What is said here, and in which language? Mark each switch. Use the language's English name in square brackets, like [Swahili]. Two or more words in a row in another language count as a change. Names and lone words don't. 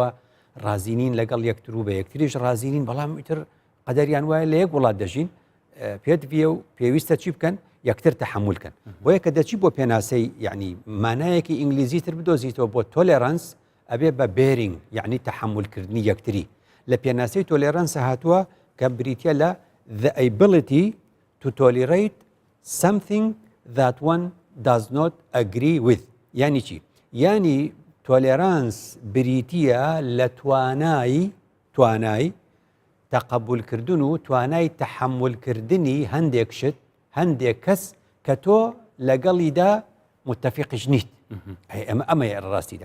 [Central Kurdish] رازینین لەگەڵ یەکتر و بە یەکتریش رازینین بەڵام ئیتر قەدەریان وایە لە یەک وڵات دەژین پێت ڤێ و پێویستە چی بکەن یەکتر تەحملکەن بۆیە کە دەچی بۆ پێناسەی یعنی مانایەکی ئینگلیزی تر بدۆزیتەوە بۆ تۆلێرانس ئەبێ بە بێرینگ یعنی تەحملکردنی یەکتری لە پێناسەی تۆلێرانس هاتووە کە بریتە لە [English] the ability to tolerate something that one does not agree with [Central Kurdish] یعنی چی؟ یعنی تۆلێرانس بریتیە لە توانای تەقبولکردن و توانای تەحملکردنی هەندێک شت هەندێک کەس کە تۆ لەگەڵیدا متفقش نیت ئەمەیە ڕاستیدا